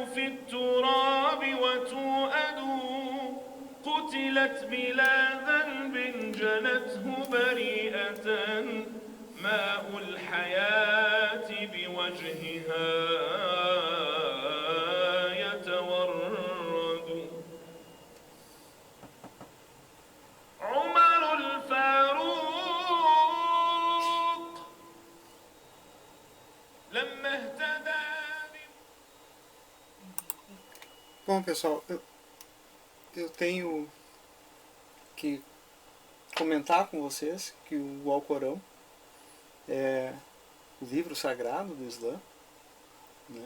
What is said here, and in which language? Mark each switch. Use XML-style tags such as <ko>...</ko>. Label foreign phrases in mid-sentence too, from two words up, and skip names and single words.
<ar>في التراب وتؤد قتلت بلا ذنب جنته بريئة ماء الحياة بوجهها يتورد عمر الفاروق لما اهتدى.</ar> <pt>Bom, pessoal, eu tenho que comentar com vocês que o Alcorão é o livro sagrado do Islã, né?</pt>